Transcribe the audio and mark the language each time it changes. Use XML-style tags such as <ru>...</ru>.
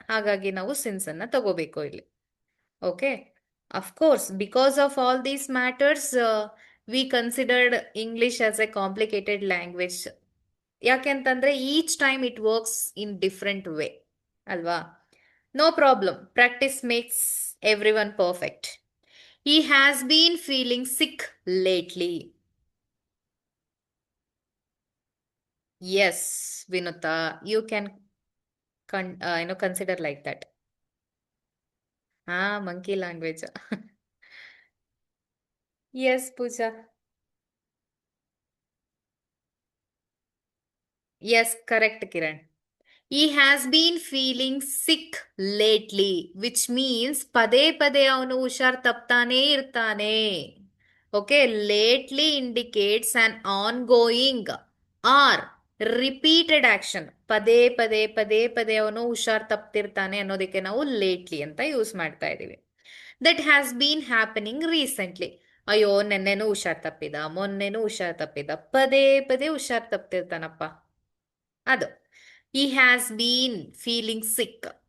<kn>ಹಾಗಾಗಿ ನಾವು ಸಿನ್ಸ್ ಅನ್ನ ತಗೋಬೇಕು ಇಲ್ಲಿ.</kn> <en>Okay, of course, because of all these matters we considered English as a complicated language. ಯಾಕೆಂತಂದ್ರೆ each time it works in different way ಅಲ್ವಾ? No problem, practice makes every one perfect. He has been feeling sick lately. Yes, Vinuta, you can consider like that. Monkey language. Yes, Pooja. Yes, correct, Kiran. He has been feeling sick lately, which means</en> <kn>ಪದೇ ಪದೇ ಅವನು ಹುಷಾರ್ ತಪ್ತಾನೇ ಇರ್ತಾನೆ.</kn> <en>Okay, lately indicates an ongoing or repeated action.</en> <kn>ಪದೇ ಪದೇ ಪದೇ ಪದೇ ಅವನು ಹುಷಾರ್ ತಪ್ತಿರ್ತಾನೆ ಅನ್ನೋದಕ್ಕೆ ನಾವು ಲೇಟ್ಲಿ ಅಂತ ಯೂಸ್ ಮಾಡ್ತಾ ಇದೀವಿ.</kn> <en>That has been happening recently.</en> <kn>ಅಯ್ಯೋ, ನೆನ್ನೆನೂ ಹುಷಾರ್ ತಪ್ಪಿದ, ಮೊನ್ನೆನೂ ಹುಷಾರ್ ತಪ್ಪಿದ, ಪದೇ ಪದೇ ಹುಷಾರ್ ತಪ್ತಿರ್ತಾನಪ್ಪ, ಅದು.</kn> <en>He has been feeling sick.</en>